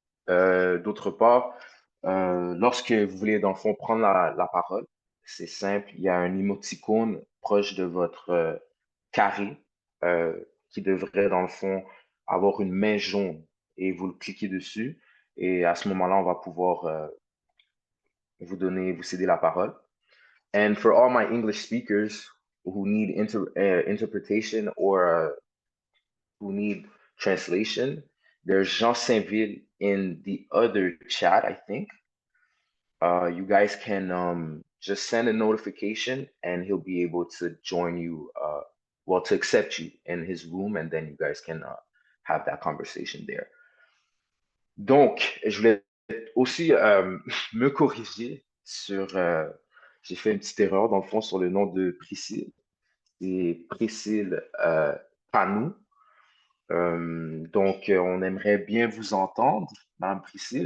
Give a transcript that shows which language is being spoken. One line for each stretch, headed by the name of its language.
French: D'autre part, lorsque vous voulez dans le fond prendre la parole, c'est simple, il y a un émoticône proche de votre carré qui devrait dans le fond avoir une main jaune et vous le cliquez dessus. Et à ce moment-là, on va pouvoir vous céder la parole.
English: And for all my English speakers who need interpretation or who need translation, there's Jean Saint-Ville in the other chat, I think. You guys can just send a notification and he'll be able to join you, well, to accept you in his room, and then you guys can have that conversation there.
French: Donc, je voulais aussi me corriger sur, j'ai fait une petite erreur dans le fond sur le nom de Priscille. C'est Priscille Panou. On aimerait bien vous entendre, Madame Priscille.